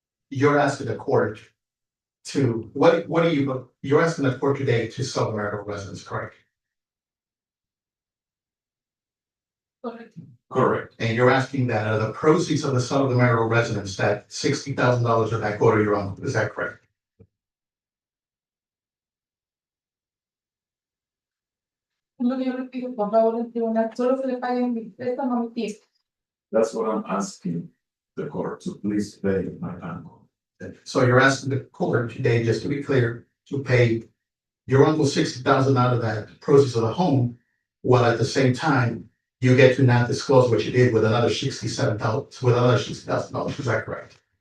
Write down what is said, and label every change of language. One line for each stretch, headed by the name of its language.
English: You're asking the court to, what are you're asking the court today to sell the marital residence, correct? Correct. And you're asking that the proceeds of the sale of the marital residence, that $60,000 of that go to your uncle, is that correct?
Spanish: Lo que yo le pido, por favor, el tribunal, solo se le paguen mi préstamo a mi tío.
English: That's what I'm asking the court to please pay my uncle. So you're asking the court today, just to be clear, to pay your uncle $60,000 out of that proceeds of the home, while at the same time, you get to not disclose what you did with another $60,000, is that correct?